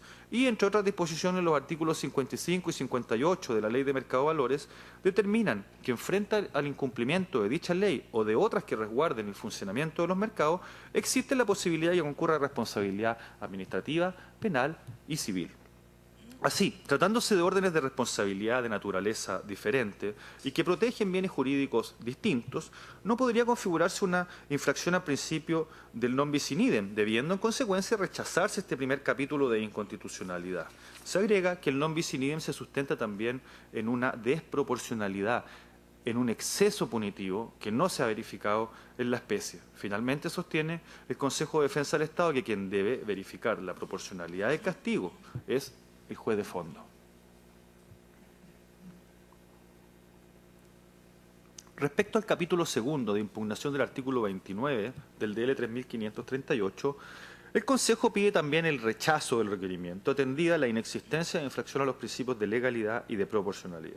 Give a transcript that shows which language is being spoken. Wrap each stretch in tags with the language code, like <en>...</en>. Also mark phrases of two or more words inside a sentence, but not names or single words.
<es>Y entre otras disposiciones, los artículos 55 y 58 de la Ley de Mercado de Valores determinan que frente al incumplimiento de dicha ley o de otras que resguarden el funcionamiento de los mercados, existe la posibilidad de que concurra responsabilidad administrativa, penal y civil. Así, tratándose de órdenes de responsabilidad de naturaleza diferente y que protegen bienes jurídicos distintos, no podría configurarse una infracción al principio del</es> <la>non bis in idem,</la> <es>debiendo en consecuencia rechazarse este primer capítulo de inconstitucionalidad. Se agrega que el</es> <la>non bis in idem</la> <es>se sustenta también en una desproporcionalidad, en un exceso punitivo que no se ha verificado en la especie. Finalmente sostiene el Consejo de Defensa del Estado que quien debe verificar la proporcionalidad del castigo es el juez de fondo. Respecto al capítulo segundo de impugnación del artículo 29 del DL 3538, el Consejo pide también el rechazo del requerimiento, atendida la inexistencia de infracción a los principios de legalidad y de proporcionalidad.</es>